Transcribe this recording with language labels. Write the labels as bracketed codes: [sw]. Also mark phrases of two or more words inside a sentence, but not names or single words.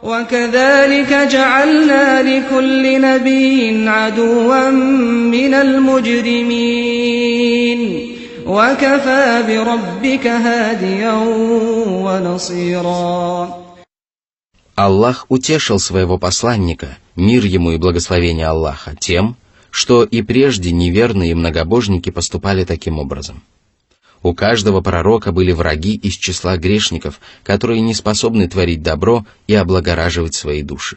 [ar] وكذلك جعلنا لكل نبي عدوا من المجرمين وكفى بربك هاديا ونصيرا. [ru] Аллах утешил своего посланника, мир ему и благословение Аллаха, тем, что и прежде неверные многобожники поступали таким образом. У каждого пророка были враги из числа грешников, которые не способны творить добро и облагораживать свои души.